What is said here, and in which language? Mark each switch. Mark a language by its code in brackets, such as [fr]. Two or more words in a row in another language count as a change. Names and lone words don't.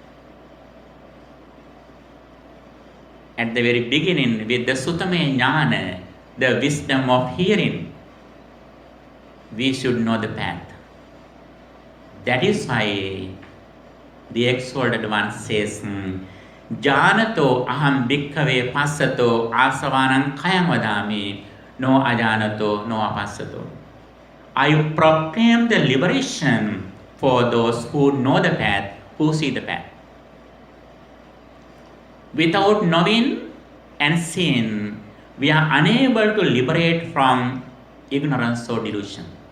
[en] At the very beginning, with the [pi] Sutame Jnana, [en] the wisdom of hearing, we should know the path. That is why the exalted one says, [pi] Janato aham bhikkhave passato asavanam kayam vadami, no ajanato, no apassato. [en] I proclaim the liberation for those who know the path, who see the path. Without knowing and seeing, we are unable to liberate from ignorance or delusion.